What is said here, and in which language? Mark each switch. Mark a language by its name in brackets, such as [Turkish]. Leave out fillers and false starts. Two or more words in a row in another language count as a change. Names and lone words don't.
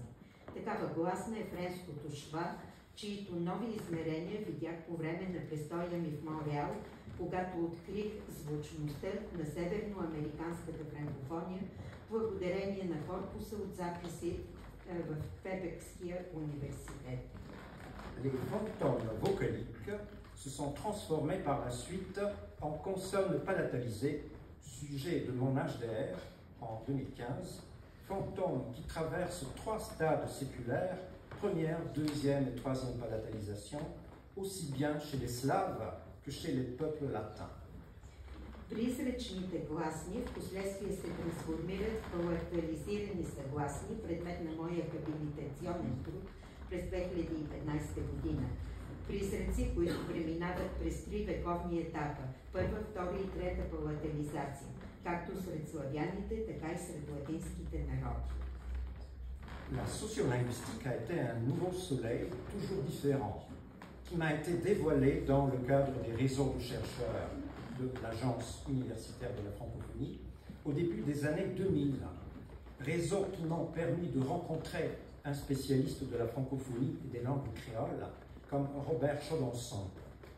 [Bulgarian] Такава гласна е френското шва, чието нови измерения видях по време на престоя ми в Монреал, когато открих звучността на северноамериканската франкофония, благодарение на корпуса от записи в Квебекския университет. [French] Les fantômes vocaliques se sont transformés par la suite en consonnes palatalisées, sujet de mon HDR en 2015, fantômes qui traversent 3 stades séculaires, première, deuxième et troisième palatalisation, aussi bien chez les Slaves que chez les peuples latins. [Bulgarian] Призрачните гласни в последствие се трансформират в палатализирани съгласни, предмет на моя хабилитационен труд през 2015 година. Призраци, които преминават през 3 вековни етапа – първа, втора и трета палатализация, както сред славяните, така и сред латинските народи. [French] La sociolinguistique a été un nouveau soleil toujours différent, qui m'a été dévoilé dans le cadre des réseaux de chercheurs de l'Agence universitaire de la francophonie au début des années 2000. Réseaux qui m'ont permis de rencontrer un spécialiste de la francophonie et des langues créoles comme Robert Chaudonson, qui